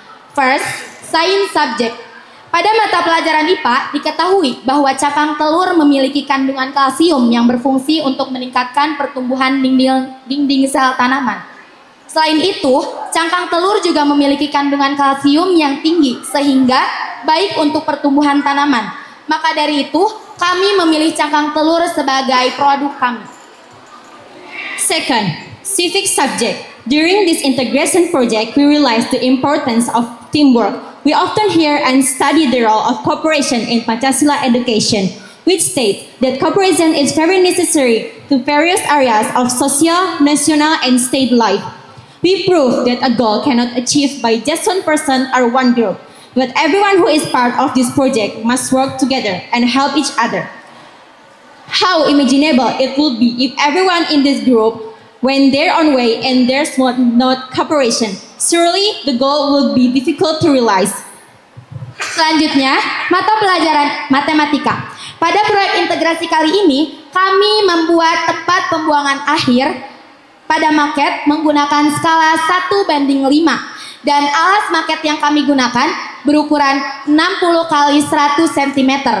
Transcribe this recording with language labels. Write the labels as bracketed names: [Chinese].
[English] First, science subject. [Indonesian] Pada mata pelajaran IPA diketahui bahwa cakang telur memiliki kandungan kalsium yang berfungsi untuk meningkatkan pertumbuhan dinding sel tanaman. Selain itu, cangkang telur juga memiliki kandungan kalsium yang tinggi sehingga baik untuk pertumbuhan tanaman. Maka dari itu, kami memilih cangkang telur sebagai produk kami. [English] Second, civic subject. During this integration project, we realized the importance of teamwork. We often hear and study the role of cooperation in Pancasila education, which states that cooperation is very necessary to various areas of social, national, and state life. We prove that a goal cannot achieve by just one person or one group, but everyone who is part of this project must work together and help each other. How imaginable it would be if everyone in this group went their own way and there's not cooperation. Surely the goal would be difficult to realize. [Indonesian] Selanjutnya, mata pelajaran matematika. Pada proyek integrasi kali ini, kami membuat tempat pembuangan akhir pada maket menggunakan skala 1:5 dan alas maket yang kami gunakan berukuran 60 x 100 cm.